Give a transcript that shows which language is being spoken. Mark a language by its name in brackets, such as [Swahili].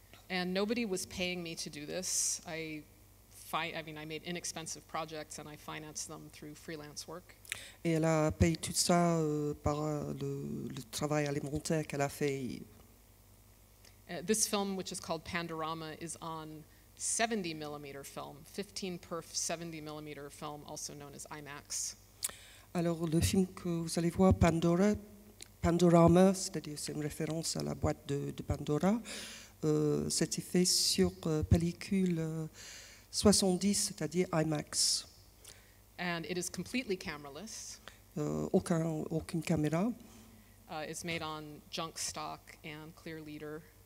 [English] And nobody was paying me to do this. I made inexpensive projects and I financed them through freelance work. [French] Et elle a payé tout ça par le travail alimentaire qu'elle a fait. [English] This film, which is called Pandorama, is on 70 millimeter film, 15 perf 70 millimeter film, also known as IMAX. [French] Alors le film que vous allez voir, Pandorama, c'est-à-dire c'est une référence à la boîte de Pandora, c'était fait sur pellicule 70, c'est-à-dire IMAX. [English] and it is completely cameraless. [French] Aucune caméra. [English] It's made on junk stock and clear leader.